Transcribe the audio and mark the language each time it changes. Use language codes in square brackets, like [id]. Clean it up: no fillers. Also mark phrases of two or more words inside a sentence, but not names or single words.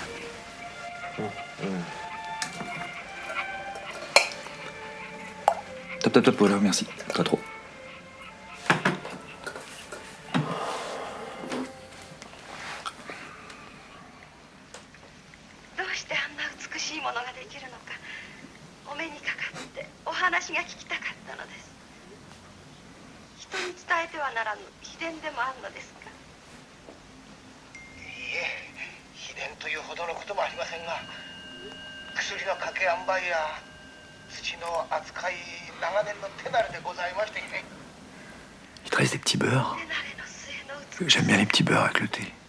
[fr] Top, top, top, voilà, merci. Pas trop. [ja] どうしてあんな美しいものができるのか、お目にかかってお話が聞きたかったのです。人に伝えてはならぬ秘伝でもあるのですか？いいえ、秘伝というほどのこともありませんが、薬の掛け塩梅や土の扱い長年の手慣れでございましてね。 [fr] Il te reste des petits beurres. J'aime bien les petits beurres avec le thé.